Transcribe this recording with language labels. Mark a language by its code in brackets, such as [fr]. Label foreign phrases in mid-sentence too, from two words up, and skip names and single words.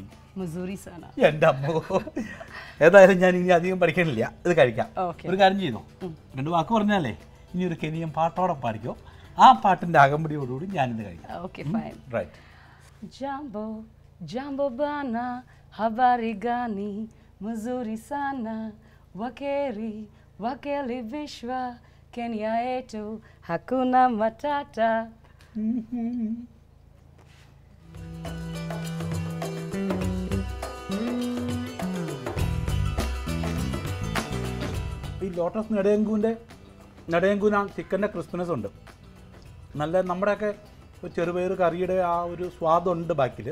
[sw] mzuri sana. [ml] എൻ്റെ അമ്മോ, ഏതായാലും ഞാൻ ഇനി അധികം പഠിക്കണില്ല, ഇത് കഴിക്കാം. ഒരു കാര്യം ചെയ്തോ, രണ്ട് വാക്ക് പറഞ്ഞാലേ ഇനി ഒരു കെനിയൻ പാട്ടോടെ പാടിക്കോ. ആ പാട്ടിന്റെ അകമ്പടിയോടുകൂടി ഞാനിത് കഴിക്കാം. ഓക്കെ, ഫൈൻ. റൈറ്റ്. [sw] jambo jambo bwana habari gani mzuri sana wakeri wakeli vishwa Kenya yetu hakuna matata. [ml] ഈ ലോട്ടസ് നെടേങ്കുവിന് ചിക്കൻ്റെ ക്രിസ്പിനെസ് ഉണ്ട്. നല്ല നമ്മുടെയൊക്കെ ചെറുപയർ കറിയുടെ ആ ഒരു സ്വാദുണ്ട് ബാക്കിൽ.